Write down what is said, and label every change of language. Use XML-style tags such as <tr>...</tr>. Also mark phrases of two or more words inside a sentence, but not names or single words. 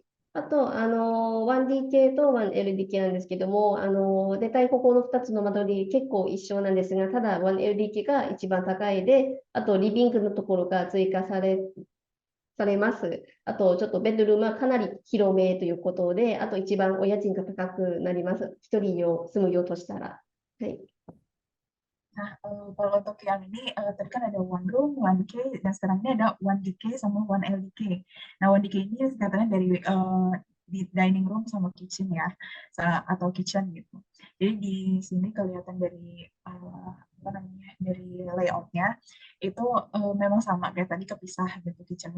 <ja>あと、1DK と 1LDK なんですけども、大体ここの2つの間取り結構一緒なんですが、ただ 1LDK が一番高いで、あとリビングのところが追加されます。あと、ちょっとベッドルームはかなり広めということで、あと一番お家賃が高くなります。一人住むようとしたら。はい。</ja> <id>Nah, kalau untuk yang ini, tadi kan ada</id> <en>one room,</en> <id>1K, dan sekarang ini ada 1DK sama 1LDK. Nah, 1DK ini singkatannya dari di</id> <en>dining room</en> <id>sama kitchen ya, atau kitchen gitu. Jadi di sini kelihatan dari apa namanya, dari layoutnya itu memang sama kayak tadi kepisah gitu kitchennya.</id>